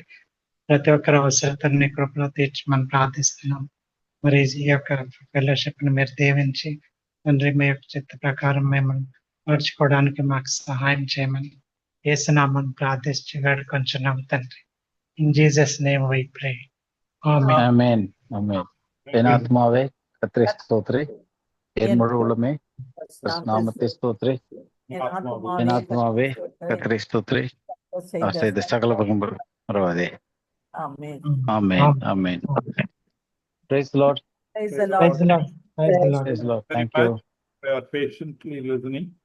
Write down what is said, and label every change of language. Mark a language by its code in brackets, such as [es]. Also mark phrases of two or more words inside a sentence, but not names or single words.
[te] ప్రతి ఒక్కరి అవసరతని కృపలో తీర్చమని ప్రార్థిస్తున్నాం. మరి ఈ యొక్క ఫెలోషిప్ని మీరు దీవించి తండ్రి, మీ యొక్క చిత్త ప్రకారం మేము నడుచుకోవడానికి మాకు సహాయం చేయమని యేసు నామమున ప్రార్థించి వేడుకొంచున్నాం తండ్రి. [en] in Jesus name we pray. [ta] ஆமென். ஆமென் ஆமென். என் ஆத்மாவே கர்த்தரை ஸ்தோத்திரி, என் முழு உள்ளமே நாமத்தை ஸ்தோத்திரி. என் ஆத்மாவே கர்த்தரை ஸ்தோத்திரி, அவர் செய்த சகல பரவாதே. Amen. ஆமென் ஆமென். [en] Praise the Lord. Praise the Praise Lord. the Lord. Praise the Lord. Praise the Lord. Very Thank you. much for patiently listening.